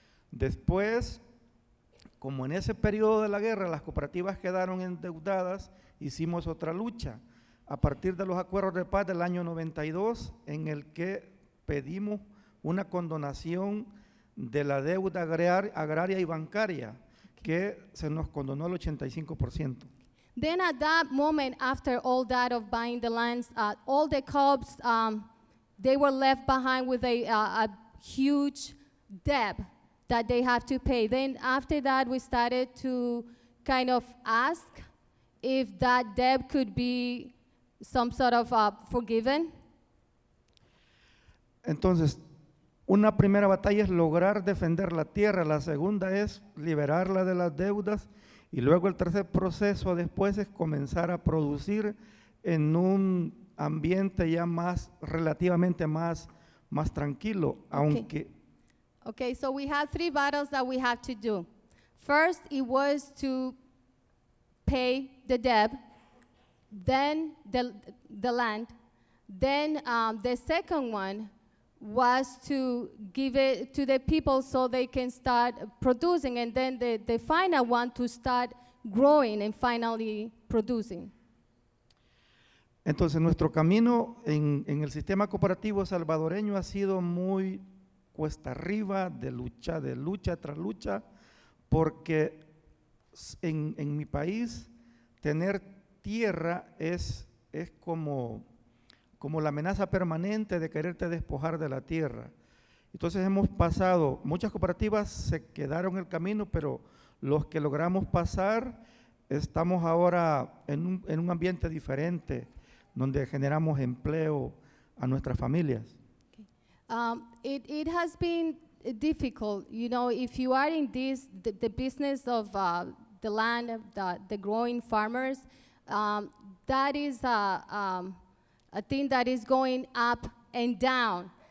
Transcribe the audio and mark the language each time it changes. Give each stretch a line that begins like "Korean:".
Spanish: Después, como en ese periodo de la guerra las cooperativas quedaron endeudadas, hicimos otra lucha a partir de los acuerdos de paz del año 92, en el que pedimos una condonación de la deuda agraria y bancaria, que se nos condonó el 85%.
English: Then at that moment, after all that of buying the lands, all the co-ops, they were left behind with a huge debt that they have to pay. Then after that, we started to kind of ask if that debt could be some sort of forgiven.
Spanish: Entonces, una primera batalla es lograr defender la tierra, la segunda es liberarla de las deudas, y luego el tercer proceso después es comenzar a producir en un ambiente ya relativamente más tranquilo, aunque...
English: Okay, so we had 3 battles that we had to do. First, it was to pay the debt, then the land, then the second one was to give it to the people so they can start producing, and then the final one to start growing and finally producing.
Spanish: Entonces nuestro camino en el sistema cooperativo salvadoreño ha sido muy cuesta arriba, de lucha tras lucha, porque en mi país tener tierra es como la amenaza permanente de quererte despojar de la tierra. Entonces hemos pasado, muchas cooperativas se quedaron en el camino, pero los que logramos pasar estamos ahora en un ambiente diferente, donde generamos empleo a nuestras familias.
English: It has been difficult, you know, if you are in the business of the land, the growing farmers, that is a thing that is going up and down.